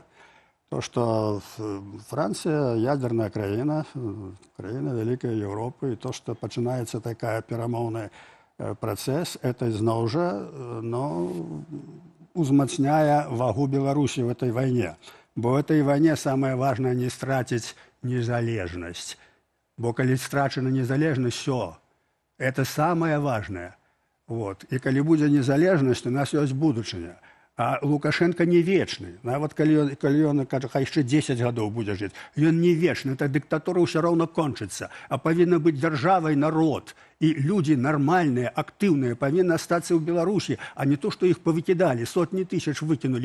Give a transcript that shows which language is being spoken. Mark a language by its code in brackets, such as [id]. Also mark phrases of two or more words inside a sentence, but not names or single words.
[be] То, што Францыя ядерная краіна, краіна вялікай Еўропы, і то, што пачынаецца такая перамоўны працэс, это зноў жа узмацняе вагу Беларусі [ru] в этой [be] вайне. Бо [ru] в этой [be] вайне [ru] самое важное [be] не страціць незалежнасць. Бо калі страчана незалежнасць, [ru] все. Это самое важное. [be] И калі будзе незалежнасць, у нас ёсць будучыня. [ru] А Лукашенко не вечны. [be] Нават калі ён, кажа, хай яшчэ 10 гадоў будзе жыць, ён не вечны. Эта дыктатура ўсё роўна кончыцца. А павінна быць дзяржавай народ. І людзі нармальныя, актыўныя павінны астацца ў Беларусі, а не то, што іх павыкідалі, сотні тысяч выкінулі.